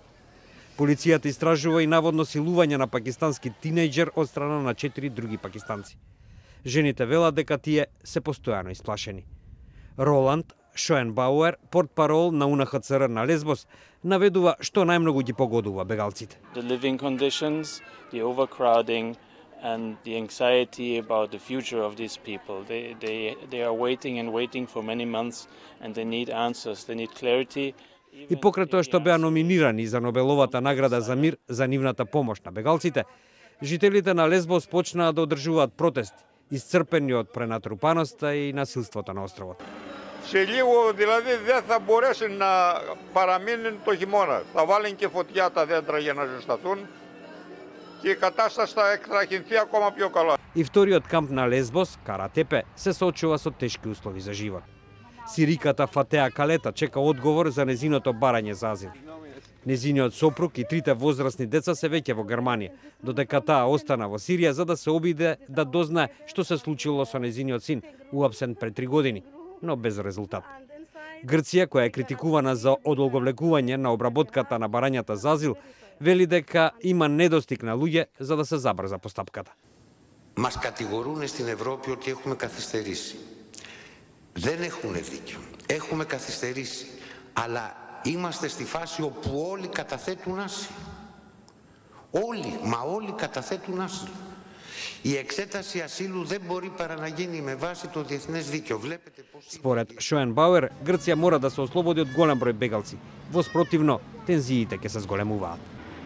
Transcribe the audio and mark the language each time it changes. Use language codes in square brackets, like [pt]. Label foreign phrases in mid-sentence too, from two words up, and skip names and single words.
[mk] Полицијата истражува и наводно силување на пакистански тинејџер од страна на 4 други пакистанци. Жените велат дека тие се постојано исплашени. Роланд Шоенбауер, портпарол на УНХЦР на Лесбос, наведува што најмногу ги погодува бегалците. [en] The living conditions, the overcrowding and the anxiety about the future of these people. They are waiting and waiting for many months and they need answers, they need clarity. [mk] И покрај тоа што беа номинирани за Нобеловата награда за мир за нивната помош на бегалците, жителите на Лесбос почнаа да одржуваат протести, исцрпени од пренатрупаноста и насилството на островот. [el] Σε λίγο δηλαδή δεν θα μπορέσει να παραμείνει το χειμώνα. Θα βάλουν και φωτιά τα δέντρα για να ζεσταθούν και η κατάσταση θα εκτραχυνθεί ακόμα πιο καλά. [mk] И вториот камп на Лесбос, Каратепе, се соочува со тешки услови за живот. Сириката Фатеа Калета чека одговор за незиното барање за азил. Незиниот сопруг и трите возрастни деца се веќе во Германија, додека таа остана во Сирија за да се обиде да дознае што се случило со незиниот син, уапсен пред 3 години, но без резултат. Грција, која е критикувана за одолговлекување на обработката на барањата за азил, вели дека има недостиг на луѓе за да се забрза постапката. [el] Μας κατηγορούν στην Ευρώπη ότι έχουμε καθυστερήσει. Δεν έχουν δίκιο. Έχουμε καθυστερήσει. Αλλά είμαστε στη φάση όπου όλοι καταθέτουν άσυλο. Όλοι καταθέτουν άσυλο. Η εξέταση ασύλου δεν μπορεί παρά να γίνει με βάση το διεθνές δίκαιο. [mk] Според Шоенбауер, Грција мора да се ослободи од голем број бегалци. Во спротивно, тензиите ќе се зголемуваат.